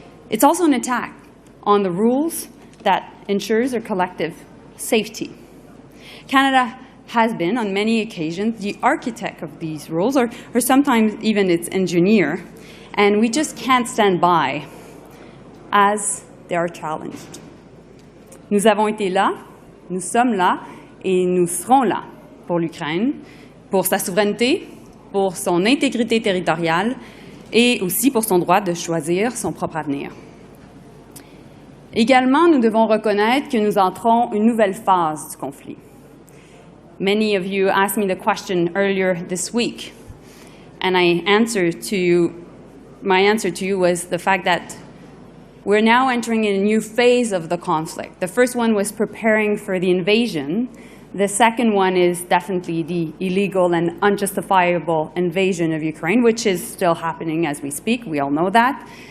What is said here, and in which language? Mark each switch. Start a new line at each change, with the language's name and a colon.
English: It's also an attack on the rules that ensures our collective safety. Canada has been, on many occasions, the architect of these rules, or sometimes even its engineer, and we just can't stand by as they are challenged.
French: Nous avons été là, nous sommes là, et nous serons là pour l'Ukraine, pour sa souveraineté, pour son intégrité territoriale, et aussi pour son droit de choisir son propre avenir. Également, nous devons reconnaître que nous entrons une nouvelle phase du conflit.
English: Many of you asked me the question earlier this week, and my answer to you was the fact that we're now entering a new phase of the conflict. The first one was preparing for the invasion. The second one is definitely the illegal and unjustifiable invasion of Ukraine, which is still happening as we speak. We all know that.